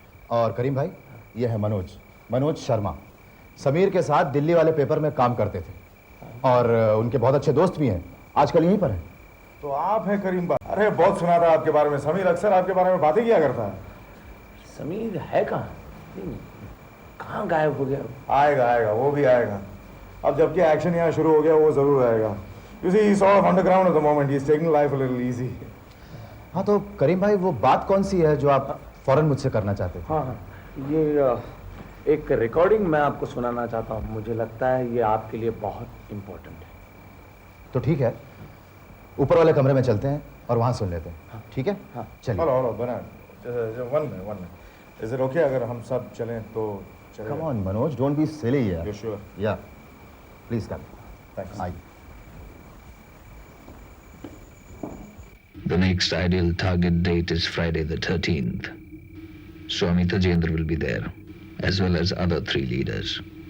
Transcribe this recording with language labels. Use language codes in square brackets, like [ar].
[hi] और करीम भाई, यह है मनोज शर्मा, समीर के साथ दिल्ली वाले पेपर में काम करते थे और उनके बहुत अच्छे दोस्त भी हैं, आजकल यहीं पर हैं। तो आप हैं करीम भाई? अरे बहुत सुना था आपके बारे में, समीर अक्सर आपके बारे में बातें किया करता है। समीर है कहाँ? कहाँ गायब हो गया? आएगा, वो भी आएगा। अब जबकि एक्शन यहाँ शुरू हो गया, वो जरूर आएगा। [en] You see, he's sort of underground at the moment. He's taking life a little easy. [hi] हाँ, तो करीम भाई वो बात कौन सी है जो आप फौरन मुझसे करना चाहते थे? हाँ, ये एक रिकॉर्डिंग मैं आपको सुनाना चाहता हूँ। मुझे लगता है ये आपके लिए बहुत इम्पोर्टेंट है। तो ठीक है, ऊपर वाले कमरे में चलते हैं और वहाँ सुन लेते हैं। हाँ। ठीक है? हाँ। चलिए। [en] Hello, Bernard. One minute. [hi] Is it okay अगर हम सब चलें तो चलें? [en] Come on, Manoj, don't be silly यार। You're sure? Yeah. Please come. Thanks. [hi] आइए। [en] The next ideal target date is Friday the 13th. Swami Tajendra will be there, as well as other 3 leaders.